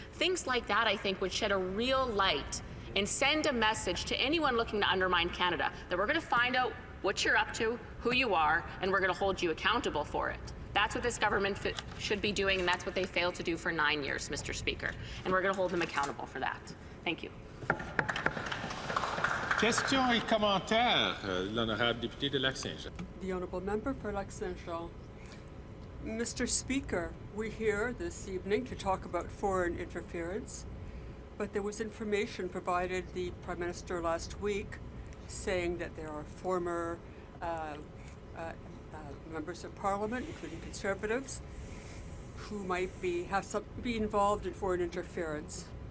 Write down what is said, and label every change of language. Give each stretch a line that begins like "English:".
English: Things like that, I think, would shed a real light and send a message to anyone looking to undermine Canada, that we're going to find out what you're up to, who you are, and we're going to hold you accountable for it. That's what this government should be doing, and that's what they failed to do for 9 years, Mr. Speaker. And we're going to hold them accountable for that. Thank you.
French: Questions et commentaires, l'honorable député de Lac-Saint-Jean.
English: The Honourable Member for Lac-Saint-Jean. Mr. Speaker, we're here this evening to talk about foreign interference, but there was information provided the Prime Minister last week saying that there are former members of Parliament, including Conservatives, who might be involved in foreign interference.